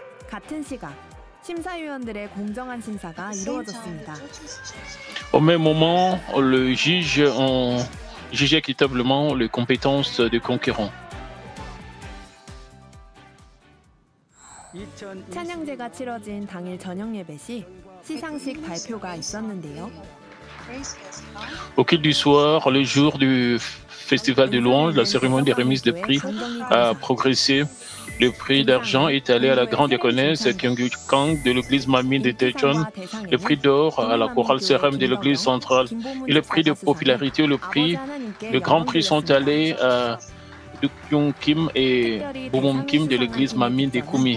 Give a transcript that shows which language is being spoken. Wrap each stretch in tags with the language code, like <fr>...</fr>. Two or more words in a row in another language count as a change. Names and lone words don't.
<fr>Au même moment, le juge a jugé équitablement les compétences des concurrents.</fr> <ko>찬양제가 치러진 당일 저녁 예배 시 시상식 발표가 있었는데요.</ko> <fr>Au fil du soir, le jour du festival de louanges, la cérémonie des remises de prix a progressé. Le prix d'argent est allé à la grande diaconesse Kyung-Yu Kang de l'église Manmin de Daejeon, le prix d'or à la chorale Seram de l'église centrale et le prix de popularité, le grand prix sont allés à Kyung Kim et Boom Kim de l'église Manmin de Kumi.</fr>